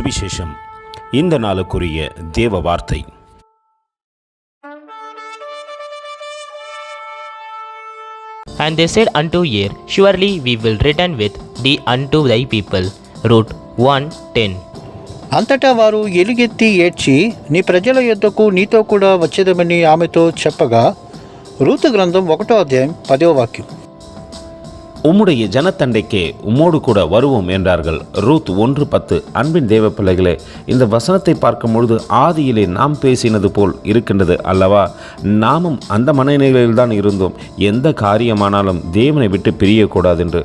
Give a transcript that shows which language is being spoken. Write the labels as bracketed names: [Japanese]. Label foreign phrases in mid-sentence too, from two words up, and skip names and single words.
[Tamil] சுவிசேஷம். இந்த நாளுக்குரிய தேவ வார்த்தை. [English] And they said unto Er, Surely we will return with thee unto thy people. Ruth 1:10. [Telugu] అంతటా వారు ఎలుగెత్తి ఏడ్చి నీ ప్రజల యొద్దకు నీతో కూడా వచ్చేదమని ఆమెతో చెప్పగా, రూతు గ్రంథం 1వ అధ్యాయం 10వ వాక్యం. [Tamil] உம்முடைய ஜனத்தண்டைக்கே உம்மோடு கூட வருவோம் என்றார்கள். ரூத் 1:10. அன்பின் தேவ பிள்ளைகளே, இந்த வசனத்தை பார்க்கும் பொழுது ஆதியிலே நாம் பேசினது போல் இருக்கின்றது அல்லவா? நாமும் அந்த மனநிலையில்தான் இருந்தோம். எந்த காரியமானாலும் தேவனை விட்டு பிரியக்கூடாது என்று.